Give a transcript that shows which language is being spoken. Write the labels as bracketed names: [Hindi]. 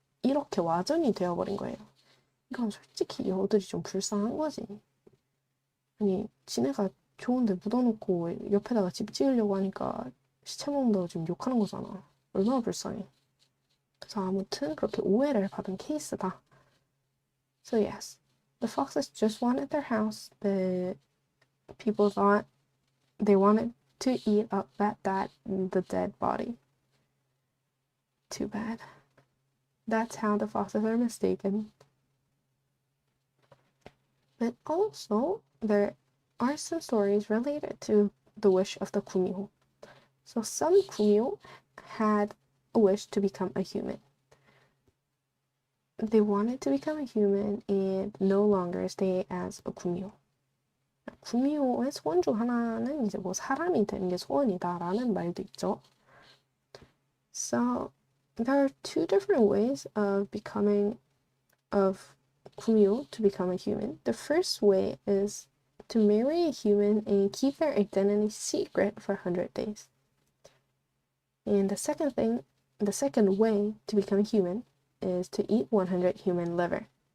[Korean] 이렇게 와전이 되어버린 거예요. 이건 솔직히 여우들이 좀 불쌍한 거지. 아니, 지네가 좋은데 묻어놓고 옆에다가 집 지으려고 하니까 시체 먹는다고 지금 욕하는 거잖아. 얼마나 불쌍해. 그래서 아무튼 그렇게 오해를 받은 케이스다. [English] So yes, the foxes just wanted their house, but people thought they wanted to eat up the dead body. Too bad. That's how the foxes are mistaken. But also, there are some stories related to the wish of the gumiho. So some gumiho had a wish to become a human. They wanted to become a human and no longer stay as a 구미호. [Korean] 구미호의 소원 중 하나는 이제 뭐 사람이 되는 게 소원이다라는 말도 있죠. [English] So there are two different ways of 구미호 to become a human. The first way is to marry a human and keep their identity secret for 100 days. And the second way to become a human is to eat 100 human liver.